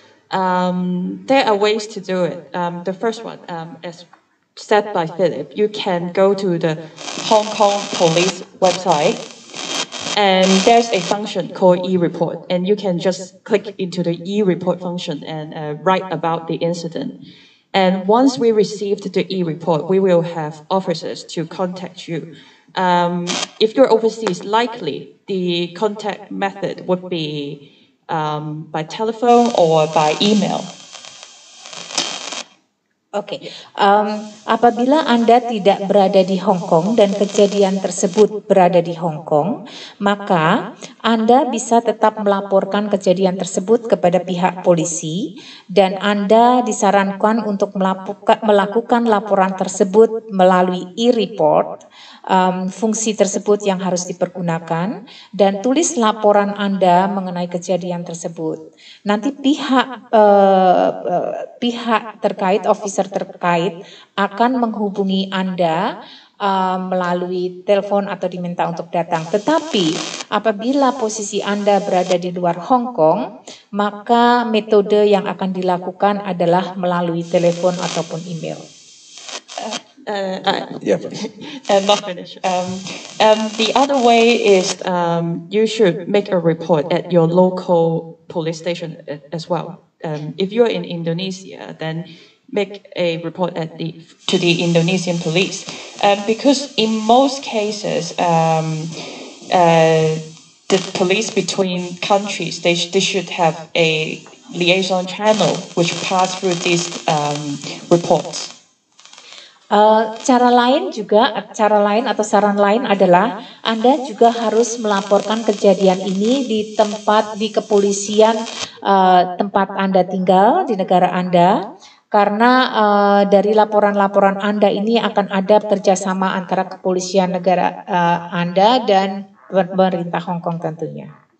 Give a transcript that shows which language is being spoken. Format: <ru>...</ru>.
<en>There are ways to do it. The first one, as said by Philip, you can go to the Hong Kong police website, and there's a function called e-report, and you can just click into the e-report function and write about the incident. And once we received the e-report, we will have officers to contact you. If you're overseas, likely the contact method would be by telephone or by email.</en> <id>Oke, apabila Anda tidak berada di Hong Kong dan kejadian tersebut berada di Hong Kong, maka Anda bisa tetap melaporkan kejadian tersebut kepada pihak polisi dan Anda disarankan untuk melakukan laporan tersebut melalui e-report. Fungsi tersebut yang harus dipergunakan dan tulis laporan Anda mengenai kejadian tersebut. Nanti pihak terkait, officer terkait akan menghubungi Anda melalui telepon atau diminta untuk datang. Tetapi apabila posisi Anda berada di luar Hong Kong, maka metode yang akan dilakukan adalah melalui telepon ataupun email.</id> <en>Not finished. The other way is you should make a report at your local police station as well. If you're in Indonesia, then make a report to the Indonesian police. Because in most cases, the police between countries, they should have a liaison channel which pass through these reports.</en> <id>Cara lain atau saran lain adalah Anda juga harus melaporkan kejadian ini di kepolisian tempat Anda tinggal di negara Anda, karena dari laporan-laporan Anda ini akan ada kerjasama antara kepolisian negara Anda dan pemerintah Hong Kong tentunya.</id>